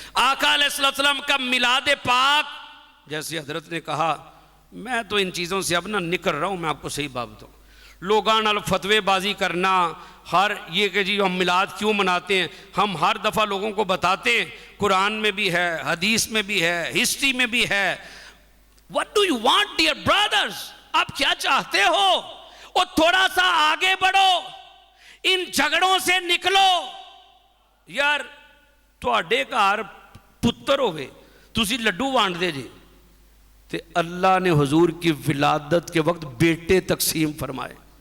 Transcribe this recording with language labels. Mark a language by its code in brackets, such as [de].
[hi] आका अलैहिस्सलाम का मिलाद पाक, जैसे हजरत ने कहा, मैं तो इन चीज़ों से अब ना निकल रहा हूँ। मैं आपको सही बात बताऊँ, लोगान अल फतवेबाजी करना, हर ये कि जी हम मिलाद क्यों मनाते हैं, हम हर दफ़ा लोगों को बताते हैं, कुरान में भी है, हदीस में भी है, हिस्ट्री में भी है। [en] What do you want dear brothers? [hi] आप क्या चाहते हो? और थोड़ा सा आगे बढ़ो, इन झगड़ों से निकलो। [pa] यार तुहाडे घर पुत्र होवे, तुसी लड्डू वांटदे जी, [hi] ते अल्लाह ने हुजूर की विलादत के वक्त बेटे तकसीम फरमाए।